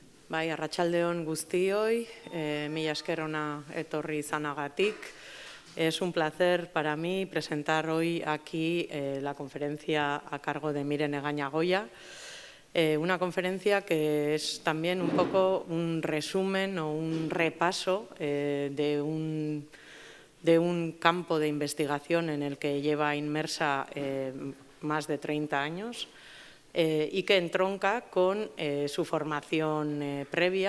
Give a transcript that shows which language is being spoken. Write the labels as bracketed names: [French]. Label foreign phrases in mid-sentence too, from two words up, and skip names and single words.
[Basque] Bai, arratsaldeon guztioi, mila esker hona etorri izanagatik. [Spanish] Es un placer para mí presentar hoy aquí la conferencia a cargo de Miren Egaña Goya, una conferencia que es también un poco un resumen o un repaso de un campo de investigación en el que lleva inmersa más de 30 años, y que entronca con su formación previa.